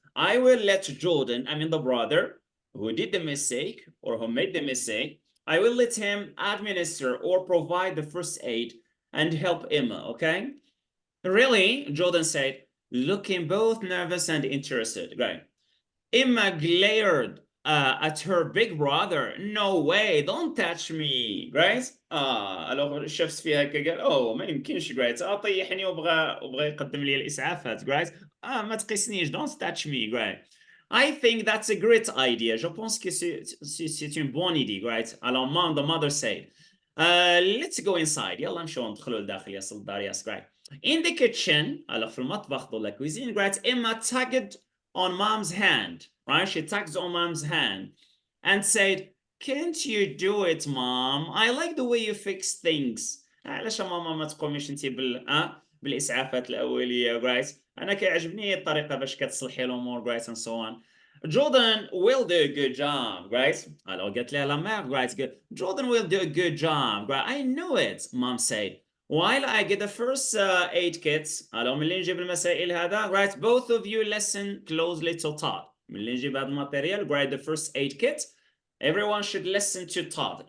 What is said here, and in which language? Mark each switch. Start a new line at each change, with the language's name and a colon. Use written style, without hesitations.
English: I will let Jordan, I mean the brother who did the mistake or who made the mistake, I will let him administer or provide the first aid and help Emma, okay?" "Really?" Jordan said, looking both nervous and interested. Right. Emma glared at her big brother. "No way, don't touch me." Right.
Arabic: alors شفت فيها قال اوه ما يمكنش right. طيحني وبغى يقدم لي الاسعافات right. ما تقيسنيش,
English: don't touch me right. I think that's a great idea.
French: Je pense que c'est une bonne idée right.
English: Alors the mother said, let's go inside.
Arabic: يلا نمشوا ندخلوا لداخل يا صدار يا right.
English: In the kitchen, alors
Arabic: في المطبخ
French: dans la cuisine,
English: right, Emma tugged on mom's hand, right? She tugs on mom's hand and said, "Can't you do it, mom? I like the way you fix things."
Arabic: علاش ماما ما تقوميش انت بالاسعافات الاوليه, right? انا كيعجبني الطريقه باش كتصلحي الامور, right,
English: and so on. Jordan will do a good job, right? Alors
Arabic: قالت لها لا
English: mère, right? Jordan will do a good job, right? I know it, mom said. While I get the first aid kits, alors
Arabic: ملي نجيب المسائل هذا,
English: right, both of you listen closely to Todd.
Arabic: ملي نجيب هذا الماتيريال,
English: right, the first aid kit, everyone should listen to Todd.